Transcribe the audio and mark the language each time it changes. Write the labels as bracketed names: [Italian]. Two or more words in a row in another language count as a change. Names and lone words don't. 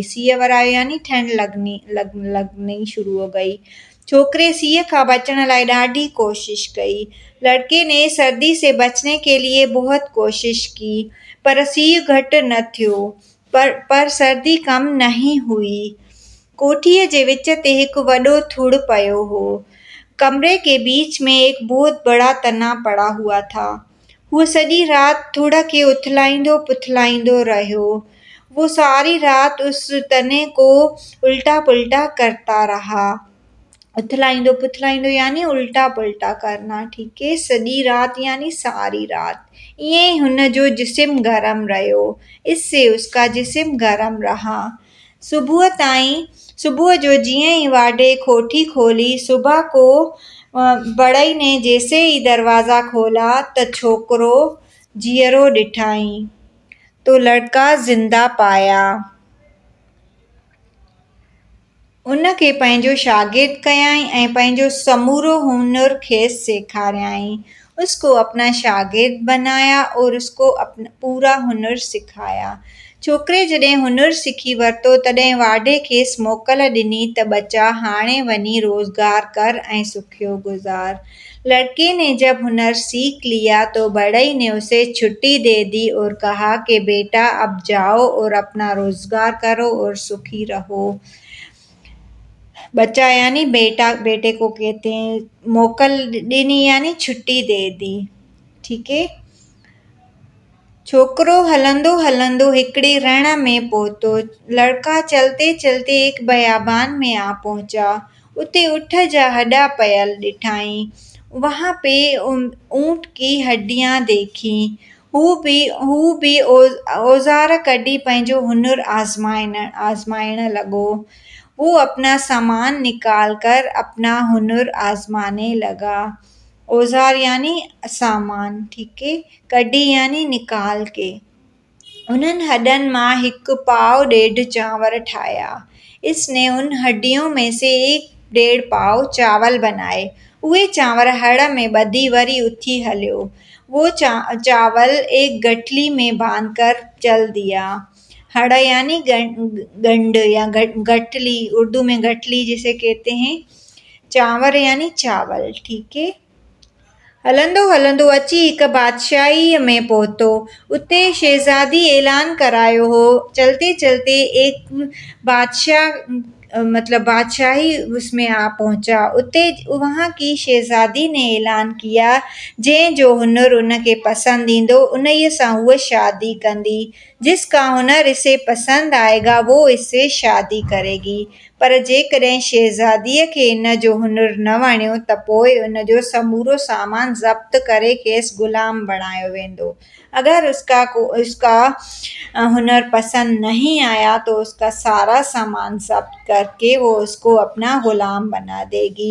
[Sindhi] सीउ वरायो यानी ठंड लगनी शुरू हो गई। छोकिरे सीउ खां बचण लाइ ॾाढी कोशिश कई। [Urdu] لڑکے نے سردی سے بچنے کے لیے بہت کوشش کی, [Sindhi] पर सीउ घटि न थियो, [Urdu] پر سردی کم نہیں ہوئی. [Sindhi] कोठीअ जे विच ते हिकु वॾो थुड़ पियो हो। [Urdu] کمرے کے بیچ میں ایک بہت بڑا تنا پڑا ہوا تھا. [Sindhi] वो सॼी रात थुड़ खे उथलाईंदो पुथलाईंदो रहियो। [Urdu] وہ ساری رات اس تنے کو الٹا پلٹا کرتا رہا. [Sindhi] उथलाईंदो पुथलाईंदो [Urdu] یعنی الٹا پلٹا کرنا، ٹھیک ہے. [Sindhi] सॼी रात [Urdu] یعنی ساری رات. [Sindhi] ईअं ई हुन जो जिस्म गरम रहियो। [Urdu] اس سے اس کا جسم گرم رہا. [Sindhi] सुबुह जो जीअं ई वाढे कोठी खोली, [Urdu] صبح کو بڑھئی نے جیسے ہی دروازہ کھولا [Sindhi] त छोकिरो जीअरो ॾिठईं [Urdu] تو لڑکا زندہ پایا. [Sindhi] उन खे पंहिंजो शागिर्द कयाईं ऐं पंहिंजो समूरो हुनुर खेसि सेखारियाईं। [Urdu] اس کو اپنا شاگرد بنایا اور اس کو پورا ہنر سکھایا. [Sindhi] छोकिरे जॾहिं हुनुर सिखी वरितो तॾहिं वाढे खेसि मोकल ॾिनी त बचा हाणे वञी रोज़गार कर ऐं सुखियो गुज़ार। [Urdu] لڑکے نے جب ہنر سیکھ لیا تو بڑھئی نے اسے چھٹی دے دی اور کہا کہ بیٹا اب جاؤ اور اپنا روزگار کرو اور سکھی رہو. بچہ یعنی بیٹا، بیٹے کو کہتے ہیں. [Sindhi] मोकल ॾिनी [Urdu] یعنی چھٹی دے دی، ٹھیک ہے. [Sindhi] छोकिरो हलंदो हलंदो हिकिड़े रण में पहुतो। [Urdu] لڑکا چلتے چلتے ایک بیابان میں آ پہنچا. [Sindhi] उते ऊँट जा हॾा पयल ॾिठाई। [Urdu] وہاں پہ اونٹ کی ہڈیاں دیکھی. [Sindhi] हू भी औज़ार कढी पंहिंजो हुनुर आज़माइण लॻो। [Urdu] وہ اپنا سامان نکال کر اپنا ہنر آزمانے لگا. اوزار یعنی سامان، ٹھیک ہے. کڈھی یعنی نکال کے. [Sindhi] उन्हनि हॾनि मां हिकु पाव ॾेढ चांवर ठाहिया। [Urdu] اس نے ان ہڈیوں میں سے 1.5 پاؤ چاول بنائے. [Sindhi] उहे चांवर हड़ में ॿधी वरी उथी हलियो। [Urdu] وہ چاول ایک گٹھلی میں باندھ کر چل دیا. ہڑ یعنی گنڈ یا گٹھلی، اردو میں گٹھلی جسے کہتے ہیں. چانور یعنی چاول، ٹھیک ہے. [Sindhi] हलंदो हलंदो अची हिक बादशाहीअ में पहुतो। उते शहज़ादी ऐलान करायो हो। [Urdu] چلتے چلتے ایک بادشاہی اس میں آ پہنچا. [Sindhi] उते [Urdu] وہاں کی شہزادی نے اعلان کیا [Sindhi] जंहिं जो हुनुर उनखे पसंद ईंदो उन्हीअ सां उहा शादी कंदी। [Urdu] جس کا ہنر اسے پسند آئے گا وہ اس سے شادی کرے گی. [Sindhi] पर जेकॾहिं शहज़ादीअ खे इन जो हुनुर न वणियो त पोइ उन जो समूरो सामान ज़ब्त करे खेसि ग़ुलाम बणायो वेंदो। [Urdu] اگر اس کا ہنر پسند نہیں آیا تو اس کا سارا سامان ضبط کرکے وہ اس کو اپنا غلام بنا دے گی.